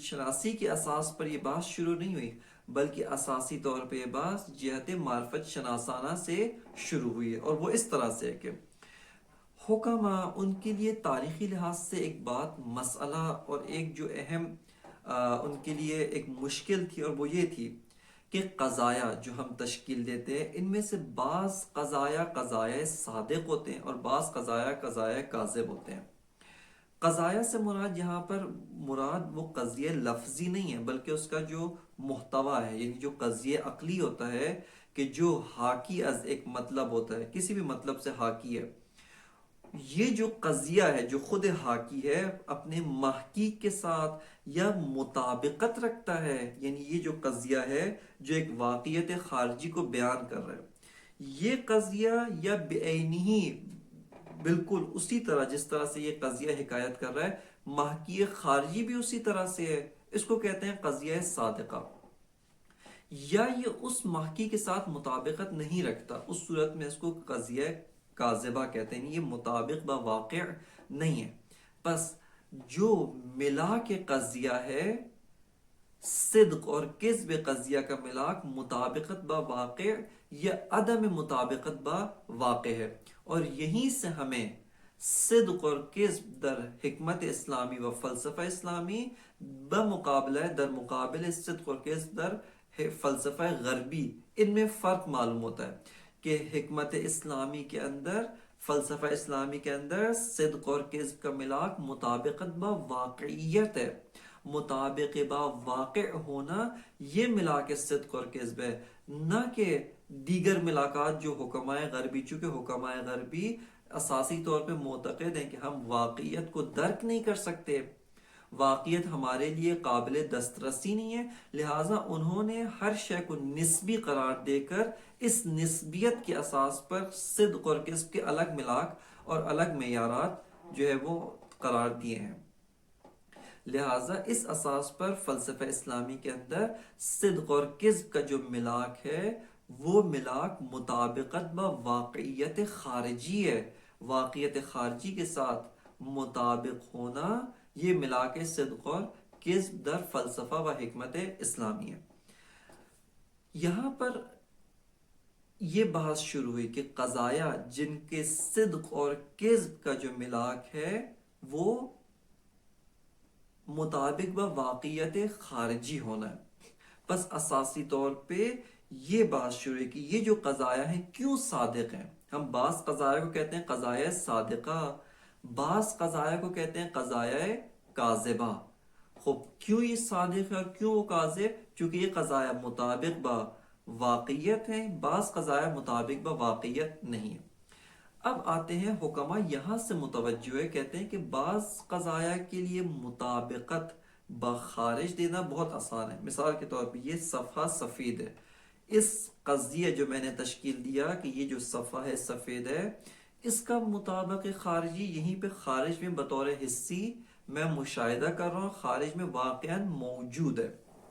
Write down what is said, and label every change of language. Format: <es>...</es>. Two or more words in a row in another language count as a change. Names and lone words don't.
<ur>شناسی کے اساس پر یہ بحث شروع نہیں ہوئی، بلکہ اساسی طور پہ یہ بحث جہت معرفت شناسانہ سے شروع ہوئی ہے، اور وہ اس طرح سے ہے کہ حکماء ان کے لیے تاریخی لحاظ سے ایک بات، مسئلہ اور ایک جو اہم ان کے لیے ایک مشکل تھی، اور وہ یہ تھی کہ قضایا جو ہم تشکیل دیتے ہیں ان میں سے بعض قضایا صادق ہوتے ہیں اور بعض قضایا کاذب ہوتے ہیں۔ قضایا سے مراد یہاں پر مراد وہ قضیہ لفظی نہیں ہے، بلکہ اس کا جو محتویٰ ہے، یعنی جو قضیہ عقلی ہوتا ہے کہ جو حاکی از ایک مطلب ہوتا ہے، کسی بھی مطلب سے حاکی ہے، یہ جو قضیہ ہے جو خود حاکی ہے اپنے محقق کے ساتھ یا مطابقت رکھتا ہے، یعنی یہ جو قضیہ ہے جو ایک واقعیت خارجی کو بیان کر رہا ہے، یہ قضیہ یا بعینہ بالکل اسی طرح جس طرح سے یہ قضیہ حکایت کر رہا ہے، محقق خارجی بھی اسی طرح سے ہے، اس کو کہتے ہیں قضیہ صادقہ۔ یا یہ اس محقق کے ساتھ مطابقت نہیں رکھتا، اس صورت میں اس کو قضیہ کاذبہ کہتے ہیں، یہ مطابق با واقع نہیں ہے۔ پس جو ملا کے قضیہ ہے، صدق اور کذب قضیہ کا ملاک مطابقت با واقع یا عدم مطابقت با واقع ہے، اور یہیں سے ہمیں صدق اور کذب</ur> <fa>در حکمت اسلامی و فلسفہ اسلامی در مقابل</fa> <ur>صدق اور کذب</ur> <fa>در فلسفہ غربی،</fa> <ur>ان میں فرق معلوم ہوتا ہے کہ حکمت اسلامی کے اندر، فلسفہ اسلامی کے اندر صدق اور کذب کا ملاک مطابقت با واقعیت ہے، مطابق با واقع ہونا یہ ملاک صدق اور کذب ہے، نہ کہ دیگر ملاقات جو حکمائے غربی، چونکہ حکمائے غربی اساسی طور پہ معتقد ہیں کہ ہم واقعیت کو درک نہیں کر سکتے، واقعیت ہمارے لیے قابل دسترسی نہیں ہے، لہٰذا انہوں نے ہر شے کو نسبی قرار دے کر اس نسبیت کے اساس پر صدق اور کذب کے الگ ملاک اور الگ معیارات جو ہے وہ قرار دیے ہیں۔ لہٰذا اس اساس پر فلسفہ اسلامی کے اندر صدق اور کذب کا جو ملاک ہے وہ ملاک مطابقت با واقعیت خارجی ہے، واقعیت خارجی کے ساتھ مطابق ہونا، یہ ملاک صدق اور کذب</ur> <fa>در فلسفہ و حکمت اسلامی</fa> <ur>ہے۔ یہاں پر یہ بحث شروع ہوئی کہ قضایا جن کے صدق اور کذب کا جو ملاک ہے وہ مطابق با واقعیت خارجی ہونا ہے. بس اساسی طور پہ یہ بات شروع ہے کہ یہ جو قضایا ہیں کیوں صادق ہیں. ہم بعض قضایا کو کہتے ہیں قضایا صادقہ، بعض قضایا کو کہتے ہیں قضایا کاذبہ. خب کیوں یہ صادق ہے اور کیوں وہ کاذب؟ چونکہ یہ قضایا مطابق با واقعیت ہیں، بعض قضایا مطابق با واقعیت نہیں ہے. اب آتے ہیں حکمہ یہاں سے متوجہ ہے، کہتے ہیں کہ بعض قضایا کے لیے مطابقت بخارج دینا بہت آسان ہے. مثال کے طور پہ یہ صفحہ سفید ہے، اس قضیہ جو میں نے تشکیل دیا کہ یہ جو صفحہ ہے سفید ہے، اس کا مطابق خارجی یہیں پہ خارج میں بطور حصی میں مشاہدہ کر رہا ہوں، خارج میں واقعاً موجود ہے.</ur>